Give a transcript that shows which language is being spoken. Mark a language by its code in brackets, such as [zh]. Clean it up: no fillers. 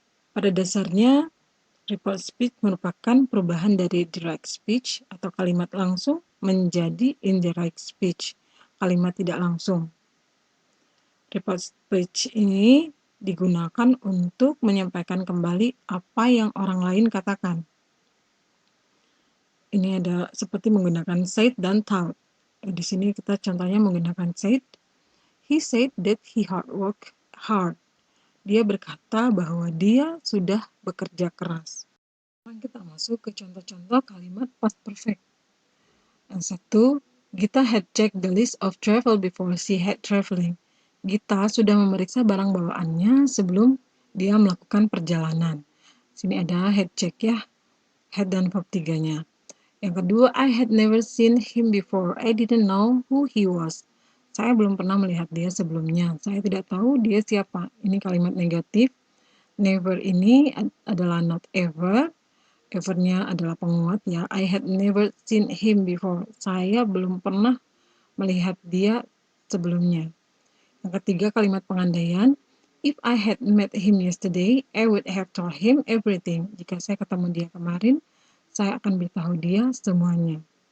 [id] Pada dasarnya, report speech merupakan perubahan dari direct speech atau kalimat langsung menjadi indirect speech, kalimat tidak langsung. Report speech ini digunakan untuk menyampaikan kembali apa yang orang lain katakan. Ini ada seperti menggunakan said dan thought. Di sini kita contohnya menggunakan said. [en] He said that he worked hard. [id] Dia berkata bahwa dia sudah bekerja keras. Sekarang kita masuk ke contoh-contoh kalimat past perfect. Yang satu, [en] Gita had checked the list of travel before she had traveling. [id] Gita sudah memeriksa barang bawaannya sebelum dia melakukan perjalanan. Sini ada had check ya, had dan verb tiganya. Yang kedua, [en] I had never seen him before. I didn't know who he was. [id] Saya belum pernah melihat dia sebelumnya. Saya tidak tahu dia siapa. Ini kalimat negatif. Never ini adalah not ever. Ever-nya adalah penguat ya. [en] I had never seen him before. [id] Saya belum pernah melihat dia sebelumnya. Yang ketiga, kalimat pengandaian. [en] If I had met him yesterday, I would have told him everything. [id] Jika saya ketemu dia kemarin, saya akan beritahu dia semuanya.